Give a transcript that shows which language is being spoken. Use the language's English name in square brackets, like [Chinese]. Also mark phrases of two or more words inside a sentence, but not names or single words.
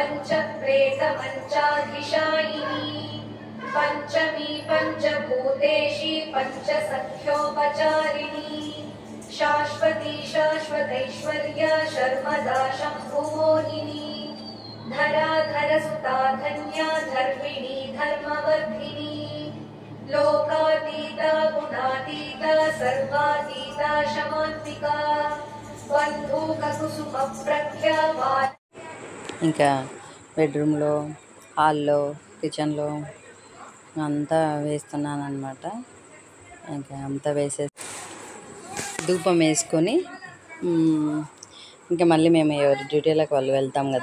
[Sanskrit] पञ्चप्रेतपञ्चाधिशायिनी पञ्चमी पञ्चभूतेशी पञ्चसख्योपचारिणी शाश्वती शाश्वतैश्वर्या शर्मदा शम्भुमोहिनी धराधरसुता धन्या धर्मिणी धर्मवर्धिनी लोकातीता गुणातीता सर्वातीता शमान्विका बन्धुककुसुमप्रख्या [Telugu] ఇంకా బెడ్రూమ్లో, హాల్లో, కిచెన్లో అంతా వేస్తున్నాను అనమాట. ఇంకా అంతా వేసేసి ధూపం వేసుకొని ఇంకా మళ్ళీ మేము ఎవరి డ్యూటీలకు వాళ్ళు వెళ్తాం కదా.